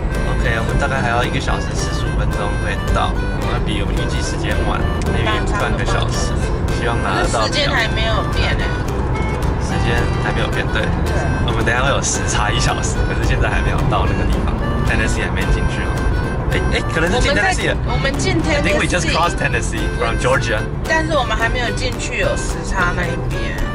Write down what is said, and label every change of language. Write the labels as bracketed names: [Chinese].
[Chinese] OK， 我们大概还要1个小时45分钟会到，我们比我们预计时间晚，maybe半个小时。希望拿得到。时间还没有变哎。时间还没有变，对。我们等一下会有时差1小时，可是现在还没有到那个地方 ，Tennessee 还没进去哦。可能是进 Tennessee 了。我们进 Tennessee。 [English] I think we just crossed Tennessee from Georgia。 [Chinese] 但是我们还没有进去，有时差那一边。